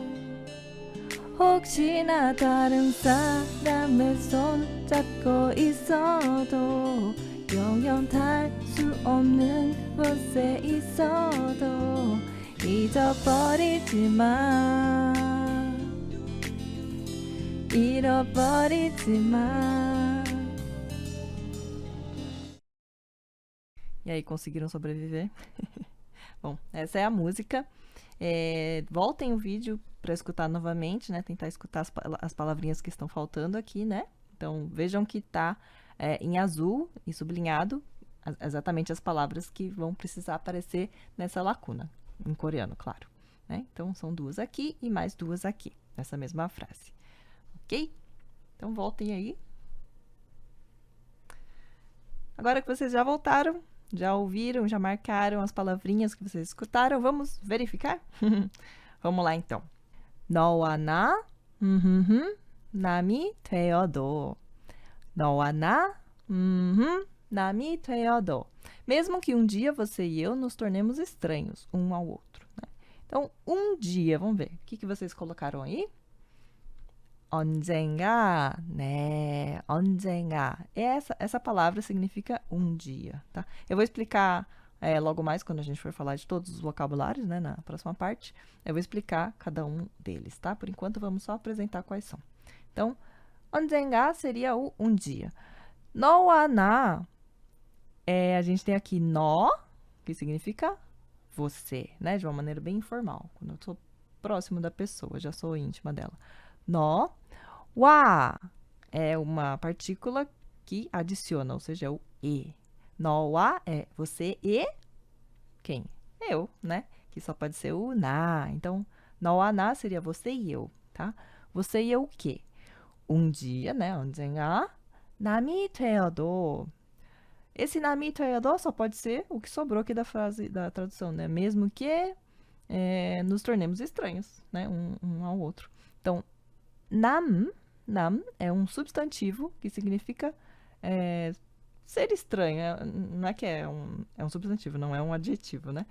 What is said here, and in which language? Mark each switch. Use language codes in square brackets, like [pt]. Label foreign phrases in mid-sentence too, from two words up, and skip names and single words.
[ko] 혹시나 다른 사람을 손잡고 있어도 영영 닿을 수 없는 곳에 있어도 잊어버리지 마. 잃어버리지 마. [pt] E aí, conseguiram sobreviver? Bom, essa é a música. Voltem o vídeo para escutar novamente, né? Tentar escutar as palavrinhas que estão faltando aqui, né? Então, vejam que tá em azul e sublinhado exatamente as palavras que vão precisar aparecer nessa lacuna, em coreano, claro. Né? Então, são duas aqui e mais duas aqui, nessa mesma frase. Ok? Então, voltem aí. Agora que vocês já voltaram, já ouviram, já marcaram as palavrinhas que vocês escutaram, vamos verificar? Vamos lá, então. [ko] 너와 나, 남이 되어도. 너와 나, 남이 되어도. [pt] Mesmo que um dia você e eu nos tornemos estranhos um ao outro. Né? Então, um dia, vamos ver. O que vocês colocaram aí? [ko] 언젠가, né, 언젠가. [pt] Essa palavra significa um dia, tá? Eu vou explicar logo mais, quando a gente for falar de todos os vocabulários, né, na próxima parte, eu vou explicar cada um deles, tá? Por enquanto, vamos só apresentar quais são. Então, 언젠가 seria o um dia. [ko] 너와 나, [pt] a gente tem aqui nó, que significa você, né? De uma maneira bem informal. Quando eu sou próximo da pessoa, já sou íntima dela. nó. 와 é uma partícula que adiciona, ou seja, o e. 너와 é você e quem? Eu, né? Que só pode ser o na. Então, [ko] 너와 나 [pt] seria você e eu, tá? Você e eu o quê? Um dia, né? [ko] 언젠가 남이 되어도. [pt] Esse [ko] 남이 되어도 [pt] só pode ser o que sobrou aqui da frase, da tradução, né? Mesmo que nos tornemos estranhos, né? Um ao outro. Então, nam é um substantivo que significa ser estranho. Não é que é um substantivo, não é um adjetivo, né?